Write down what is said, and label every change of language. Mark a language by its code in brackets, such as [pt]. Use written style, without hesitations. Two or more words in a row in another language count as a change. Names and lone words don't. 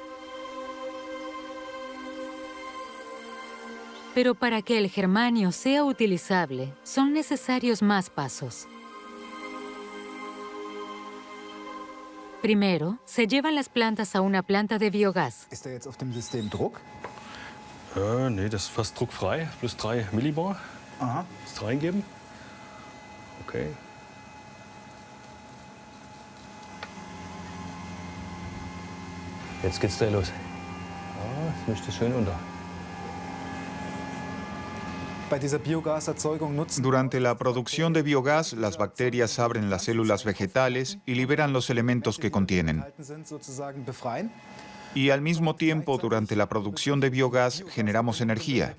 [es] Pero para que el germanio sea utilizable, son necesarios más pasos. Primero, se llevan las plantas a una planta de biogás. [de] Ist jetzt auf dem System Druck? Nee, das ist fast druckfrei. Plus 3 Millibar. Aha. Das reingeben. Okay. Jetzt geht's gleich los. Ja, jetzt mischt es schön unter. [es] Durante la producción de biogás, las bacterias abren las células vegetales y liberan los elementos que contienen. Y al mismo tiempo, durante la producción de biogás, generamos energía.